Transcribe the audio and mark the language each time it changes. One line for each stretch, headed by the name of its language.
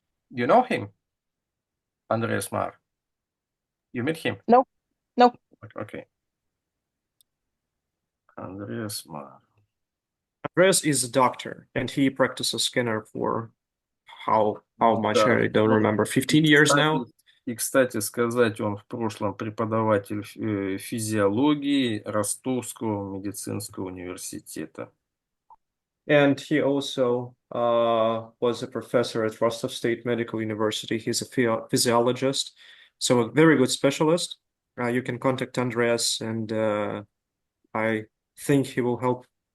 English: You know him? Andreas Marr. You met him? No. Okay. Andreas Marr. Andreas is a doctor, and he practices scanner for how much? I don't remember. 15 years now?
Russian: И, кстати сказать, он в прошлом преподаватель физиологии Ростовского медицинского университета.
English: And he also was a professor at Rostov State Medical University. He's a physiologist, so a very good specialist. You can contact Andreas, and I think he will help.